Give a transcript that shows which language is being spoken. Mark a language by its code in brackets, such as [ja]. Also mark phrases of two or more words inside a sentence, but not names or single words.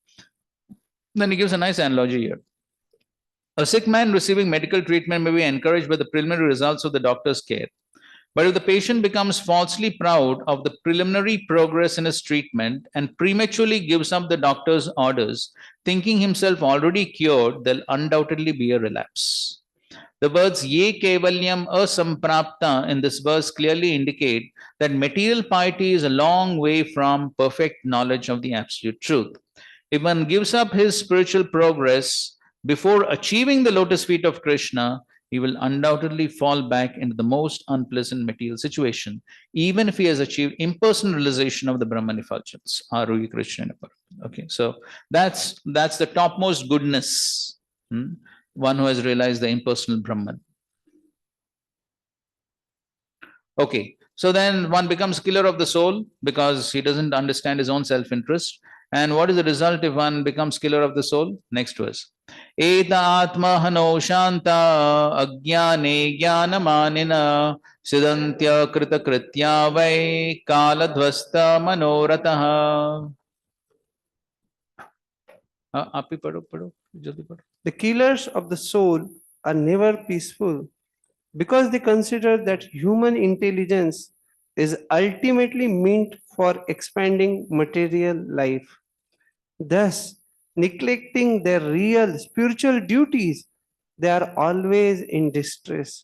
[en] Then he gives a nice analogy here. A sick man receiving medical treatment may be encouraged by the preliminary results of the doctor's care. But if the patient becomes falsely proud of the preliminary progress in his treatment and prematurely gives up the doctor's orders, thinking himself already cured, there'll undoubtedly be a relapse. The words [sa] ये कैवल्यम् असम्प्राप्त [en] in this verse clearly indicate that material piety is a long way from perfect knowledge of the absolute truth. If one gives up his spiritual progress before achieving the lotus feet of Krishna, he will undoubtedly fall back into the most unpleasant material situation, even if he has achieved impersonal realization of the Brahman effulgence. Aruhi Krishna. Okay, so that's the topmost goodness. One who has realized the impersonal Brahman. Okay, so then one becomes killer of the soul because he doesn't understand his own self-interest. And what is the result if one becomes killer of the soul? Next verse. [sa] एत आत्म हनो शान्त अज्ञाने ज्ञानमानिन सिद्धन्त्य कृत कृत्य वै कालध्वस्त मनोरथाः. [hi] आप ही पढ़ो जल्दी पढ़ो. [en] The killers of the soul are never peaceful because they consider that human intelligence is ultimately meant for expanding material life. Thus, neglecting their real spiritual duties, they are always in distress.